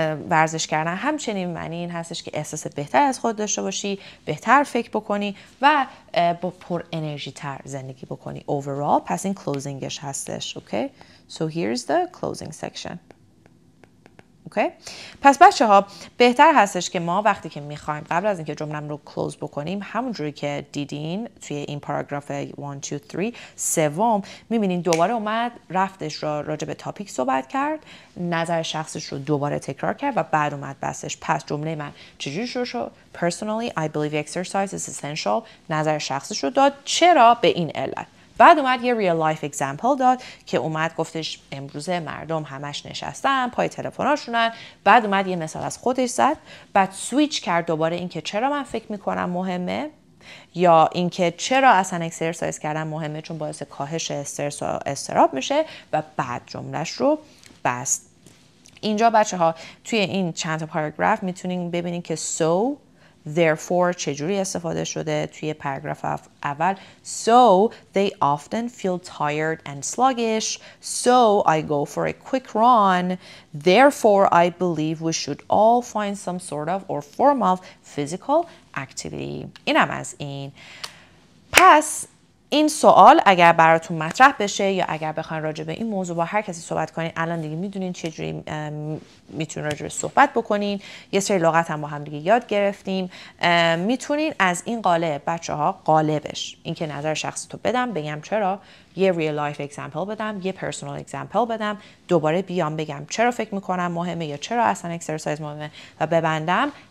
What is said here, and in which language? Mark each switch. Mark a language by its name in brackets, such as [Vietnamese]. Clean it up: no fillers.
[Persian] ورزش کردن همچنین معنی این هستش که احساس بهتر از خود داشته باشی، بهتر فکر بکنی و با پر انرژی تر زندگی بکنی overall. پس این closingش هستش. [English] Okay? So here's the closing section. Okay? [Persian] پس بچه ها بهتر هستش که ما وقتی که میخوایم قبل از اینکه جمله‌ام رو کلوز بکنیم همونجوری که دیدین توی این پاراگراف 1 2 3 سوم میبینین دوباره اومد رفتش را راجع به تاپیک صحبت کرد، نظر شخصش رو دوباره تکرار کرد و بعد اومد بسش. پس جمله من چجوری شروع شد؟ [English] Personally I believe exercise is essential. [Persian] نظر شخصش رو داد. چرا؟ به این علت. بعد اومد یه [English] real life example [Persian] داد که اومد گفتش امروزه مردم همش نشستن پای تلفناشونن. بعد اومد یه مثال از خودش زد. بعد سویچ کرد دوباره این که چرا من فکر میکنم مهمه یا اینکه چرا اصلا اکسرسایز کردن مهمه چون باعث کاهش استرس و اضطراب میشه و بعد جملهش رو بست. اینجا بچه ها توی این چند تا پاراگراف میتونین ببینین که [English] so therefore [Persian] چجوری استفاده شده توی پاراگراف اول. [English] So they often feel tired and sluggish. So I go for a quick run. Therefore I believe we should all find some sort of or form of physical activity. [Persian] اینم از این. پس این سوال اگر براتون مطرح بشه یا اگر بخواین راجع به این موضوع با هر کسی صحبت کنین الان دیگه میدونین چجوری میتونین راجع به صحبت بکنین. یه سری لغت هم با هم دیگه یاد گرفتیم. میتونین از این قالب بچه‌ها قالبش این که نظر شخصی تو بدم بگم چرا، یه [English] real life example [Persian] بدم، یه [English] personal example [Persian] بدم، دوباره بیام بگم چرا فکر میکنم مهمه یا چرا اصلا اکسرسایز مهمه و ببندم.